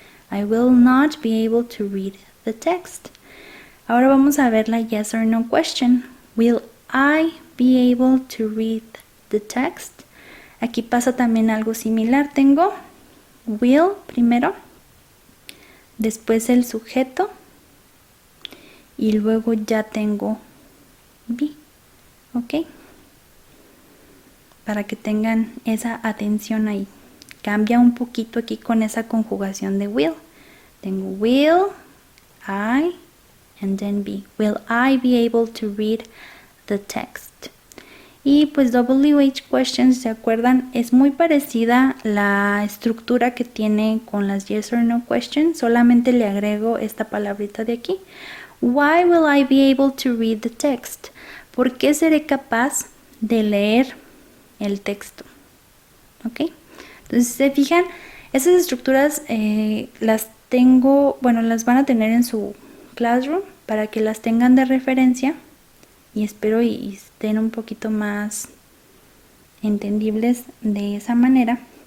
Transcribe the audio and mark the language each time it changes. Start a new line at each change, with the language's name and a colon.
English: I will not be able to read the text.
Spanish: Ahora vamos a ver la
English: yes or no question. Will I be able to read the text?
Spanish: Aquí pasa también algo similar. Tengo will primero, después el sujeto y luego ya tengo be. ¿Ok? Para que tengan esa atención ahí. Cambia un poquito aquí con esa conjugación de will. Tengo
English: will, I, and then be. Will I be able to read the text?
Spanish: Y pues WH questions, ¿se acuerdan? Es muy parecida la estructura que tiene con las yes or no questions, solamente le agrego esta palabrita de aquí.
English: Why will I be able to read the text?
Spanish: ¿Por qué seré capaz de leer el texto? ¿Ok? Entonces, si se fijan, esas estructuras las tengo, bueno, las van a tener en su Classroom para que las tengan de referencia y espero y estén un poquito más entendibles de esa manera.